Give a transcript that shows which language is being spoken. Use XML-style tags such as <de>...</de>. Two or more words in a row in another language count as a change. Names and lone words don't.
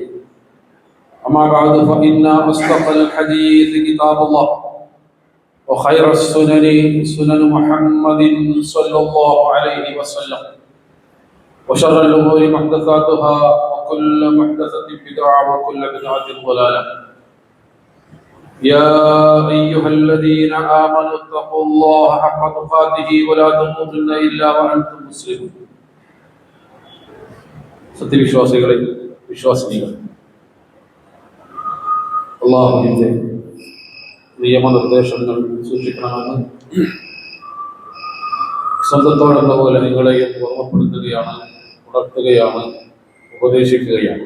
<ar>أما بعد فإن أصدق الحديث كتاب الله وخير السنن سنن محمد صلى الله عليه وسلم وشر الأمور محدثاتها وكل محدثة بدعة وكل بدعة ضلالة. يا أيها الذين آمنوا اتقوا الله حق تقاته ولا تموتن إلا وأنتم مسلمون.</ar> <ml>സത്യവിശ്വാസികളെ വിശ്വാസിനികൾ, അല്ലാഹുവിന്റെ നിയമനിർദ്ദേശങ്ങൾ സൂക്ഷിക്കണമെന്ന് സ്വന്തത്തോടെന്ന പോലെ നിങ്ങളെയും ഓർമ്മപ്പെടുത്തുകയാണ്, ഉണർത്തുകയാണ്, ഉപദേശിക്കുകയാണ്.</ml>